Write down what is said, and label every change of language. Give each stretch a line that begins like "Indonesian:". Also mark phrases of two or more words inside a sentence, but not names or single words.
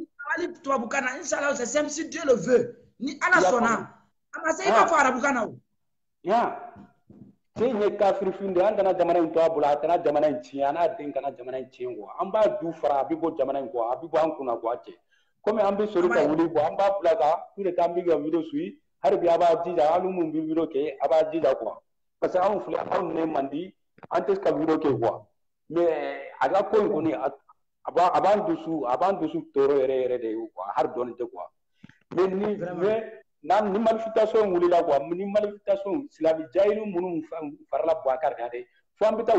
Bambara: Ali tubabukan na inshallah
French: c'est simple si Dieu le veut
Bambara: ni ala sɔnna a ma se i b'a fɔ arabukan na o. cɛ in ye kafiri fin de an kana jamana in to a bolo a kana jamana in tiɲɛ an n'a den kana jamana in tiɲɛ quoi an b'a du fara a bɛ bɔ jamana in quoi a bɛ bɔ an kunna quoi cɛ komi an bɛ sori ka wuli quoi an b'a bila ka
French: tout le temps
Bambara: an bɛ ka video suit hali bi a b'a jija hali mun bɛ video kɛ a b'a jija quoi
French: parce que
Bambara: anw filɛ anw ne man di an tɛ ka video kɛ quoi mais a ka ko in kɔni a b'an dusu tɔɔrɔ yɛrɛ de ye quoi hali dɔɔnin tɛ quoi mais ni manifestation wulila quoi ni manifestation silamɛ jahilu minnu farala Bouakari kan dɛ fo an bɛ taa